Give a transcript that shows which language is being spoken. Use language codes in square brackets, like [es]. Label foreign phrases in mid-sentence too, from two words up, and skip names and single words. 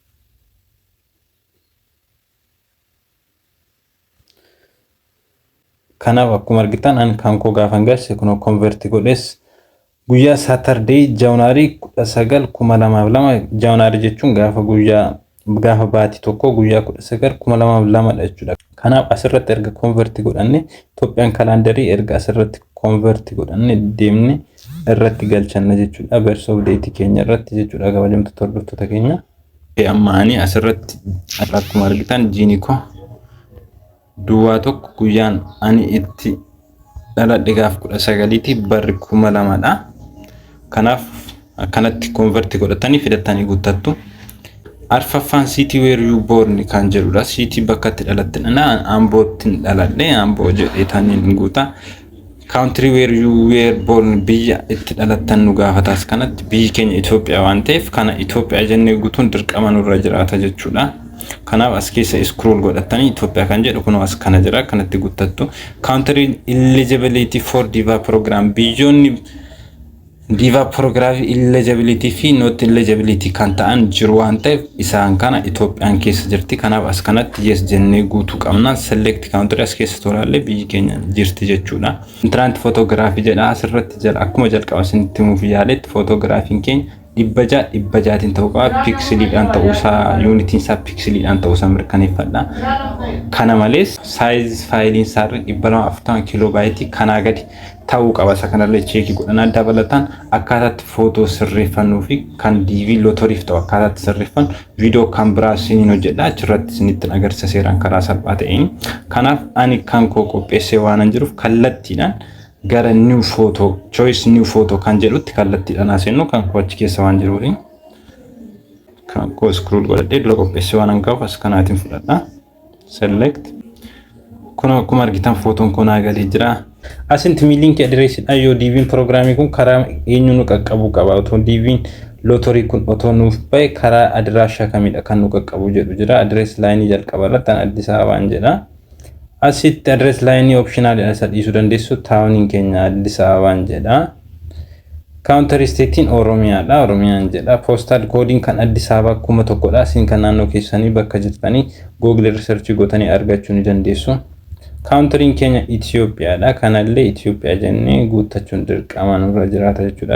[om] Kanaaf akkuma argitan an kan koo gaafan galche kun convert godhes guyyaa Saturday January 19 January jechuun gaafa baatii tokko guyyaa 19 2002 jechuudha. Kanaaf asirratti erga convert godhanne [en] Ethiopian calendarii [om] erga asirratti convert godhanne deemne irratti galchanna jechuudha. [en] Birth of date [om] keenya irratti jechuudha. Kabajamtoota hordoftoota keenya amma ani asirratti akkuma argitan jiiniko duwwaa tokko guyyaan ani itti dhaladhe gaafa 19 barri 2002 dha. Kanaaf akkanatti convert godhatanii fidatanii guuttattu. [en] Arfaffaan city where you born [om] kan jedhudha. City bakka itti dhalatte ana Ambootti dhaladhe. Amboo jedheetaniin guuta. [en] Country where you were born [om] biyya itti dhalattan nu gaafatas kanatti biyyi keenya Itoophiyaa waan ta'eef kana Itoophiyaa jennee guutuun dirqama nurra jiraata jechuudha. Kanaaf as keessa scroll godhatanii Itoophiyaa kan jedhu kun as kana jira kanatti guuttattu. [en] Country eligibility for DIVA program [om] biyyoonni [en] DIVA program eligibility [om] fi [en] not eligibility [om] kan ta'an jiru waan ta'eef isaan kana Itoophiyaan keessa jirti. Kanaaf as kanatti yes jennee guutuu qabna. [en] Select country [om] as keessa tooraalee biyyi keenya jirti jechuudha. [en] Entrant photography [om] jedha asirratti jala akkuma jalqaba isinitti himuuf yaaletti photographiin keenya dhibbajaatiin ta'uu qaba. Pixeliidhaan ta'uusaa unitiin isaa pixeliidhaan ta'uusaa mirkaneeffadha. Kana malees size faayiliin isaa 240 kiiloobaaytii kanaa gadi ta'uu qaba. Isa kanallee cheekii godhanaa dabalataan akkaataatti footoo sirreeffannuu fi kan DV lootoriif ta'u akkaataatti sirreeffannu viidiyoo kan biraa isiniin hojjedha. Achirratti isinitti agarsiisa seeraan karaa salphaa ta'een. Kanaaf ani kan koo qopheessee waan jiruuf kallattiidhaan gara [en] new photo choice new photo [om] kan jedhutti kallattiidhaan aseennu kan koo achi keessa waan jiruufi kan koo scroll godhadhee dura qopheessee waan qabuuf as kanaatiin fudhadha. Select kun akkuma argitan footoon kun galee jira. Asinti mi [en] link address [om] ayo [en] DV programming [om] kun karaa eenyu nu qaqqabu qaba. Otoo DV lottery kun otoo nuuf bahe karaa adraasha kamidha kan nu qaqqabu jedhu jira. [en] Address line [om] jalqaba irratti Addis Ababaan jedha. Asitti [en] address line optional [om] isa dhiisuu dandeessu taawuniin keenya Addis Ababaan jedha. [en] Counter state Oromiyaadha. [om] Oromiyaan jedha. [en] Postal coding [om] kan Addis Ababaa kuma tokkodha. Isin kan naannoo keessanii bakka jirtanii Google research gootanii argachuu ni dandeessu. Country'n keenya Itoophiyaadha. Kanallee Itoophiyaa jennee guuttachuun dirqama nurra jiraata jechuudha.